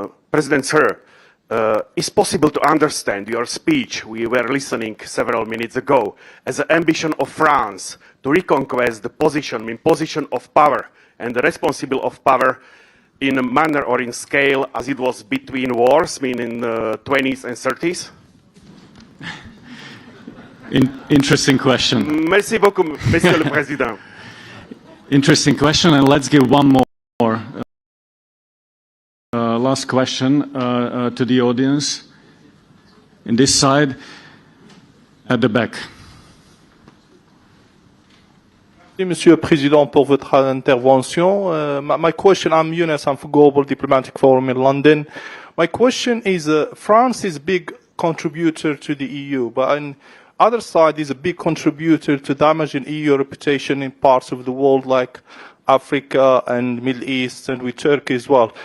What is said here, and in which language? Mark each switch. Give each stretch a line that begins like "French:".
English: President Sir, it's possible to understand your speech we were listening several minutes ago as an ambition of France to reconquest the position of power and the responsible of power in a manner or in scale as it was between wars, meaning the 20s and 30s? Interesting question.
French: Merci beaucoup, Monsieur le Président.
English: Interesting question, and let's give one more last question to the audience. In this side, at the back.
French: Merci, Monsieur le Président, pour votre intervention.
English: My question, I'm Younes, I'm from Global Diplomatic Forum in London. My question is, France is a big contributor to the EU, but on other side is a big contributor to damaging EU reputation in parts of the world like Africa and Middle East and with Turkey as well.